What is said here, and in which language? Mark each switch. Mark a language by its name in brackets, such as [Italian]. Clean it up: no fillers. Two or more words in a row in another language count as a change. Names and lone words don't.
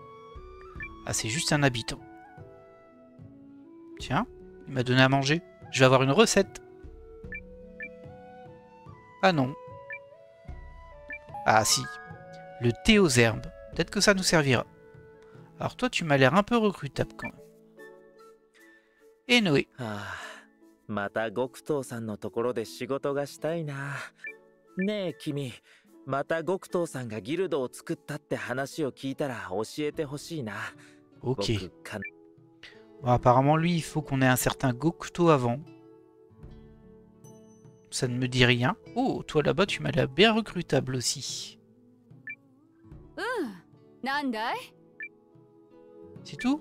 [French] Ah, c'est juste un habitant. Tiens, il m'a donné à manger. Je vais avoir une recette. Ah non. Ah si. Le thé aux herbes. Peut-être que ça nous servira. Alors toi, tu m'as l'air un peu recrutable quand même. Et Noé. [Japanese] また極東さんのところで仕事がしたいな。ねえ君、また極東さんがギルドを作ったって話を聞いたら教えてほしいな。 [French] Ok. Bon, apparemment, lui, il faut qu'on ait un certain Gokto avant. Ça ne me dit rien. Oh, toi là-bas, tu m'as l'air bien recrutable aussi. C'est tout?